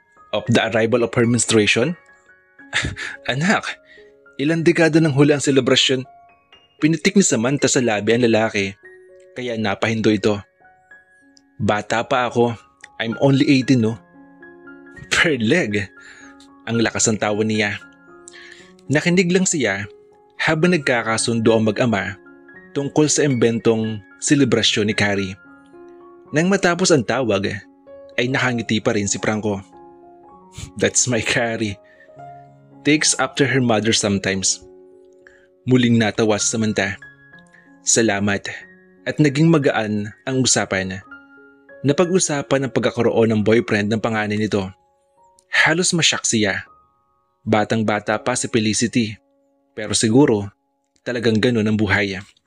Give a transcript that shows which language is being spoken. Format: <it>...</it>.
<en>Of the arrival of her menstruation?</en> <tl>Anak, ilang dekada nang huli ang selebrasyon. Pinitik ni Samantha sa labi ang lalaki, kaya napahindo ito. Bata pa ako,</tl> <en>I'm only 18</en> <tl>no? Per leg, ang lakas ng tawa niya. Nakinig lang siya habang nagkakasundo ang mag-ama tungkol sa imbentong selebrasyon ni Carrie. Nang matapos ang tawag, ay nakangiti pa rin si Franco.</tl> <en>That's my Carrie. Takes after her mother sometimes.</en> <tl>Muling natawa si Samantha. Salamat at naging magaan ang usapan. Napag-usapan ang pagkakaroon ng boyfriend ng panganay nito. Halos masyak siya. Batang-bata pa si Felicity. Pero siguro, talagang ganun ang buhay.</tl>